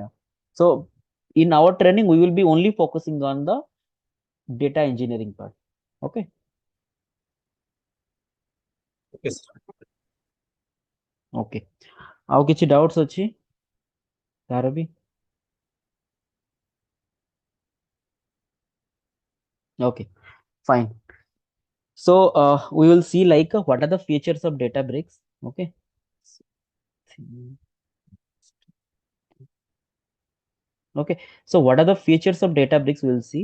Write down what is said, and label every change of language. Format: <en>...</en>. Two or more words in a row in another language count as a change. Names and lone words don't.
<en>So in our training we will be only focusing on the data engineering part. Okay, Okay, sir.</en> <or>okay, ଆଉ କିଛି doubts ଅଛି କାହାର ବି?</or> <en>Okay, fine. So we will see like what are the features of Databricks. Okay, okay, so what are the features of Databricks we'll see.</en>